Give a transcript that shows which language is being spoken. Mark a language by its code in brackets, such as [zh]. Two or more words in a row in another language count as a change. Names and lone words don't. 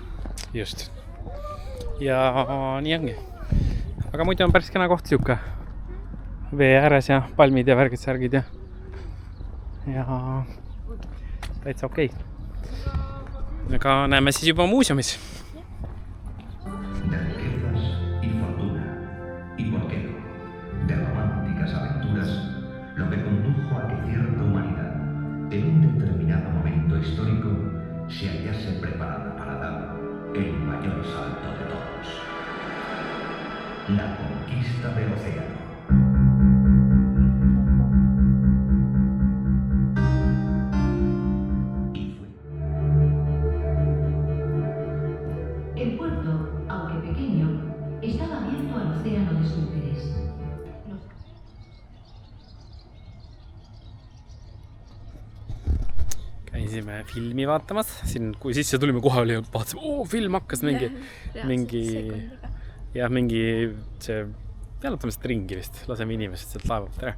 [et] Just. Ja nii ongi. Aga muidu on päris kena koht siuke. Vee ääres ja palmid ja värgid, särgid ja täitsa okei. Aga näeme siis juba muuseumis. [es] Lo que condujo a que cierta humanidad, en un determinado momento histórico, se hallase preparada para dar el mayor salto de todos. La conquista del océano. El puerto, aunque pequeño, estaba abierto al océano de su interés. [et] Käisime filmi vaatamas, siin kui sisse tulime kohe oli, vaatasime, film hakkas mingi see jalutamisest ringi vist, laseme inimesed sealt laevalt ära.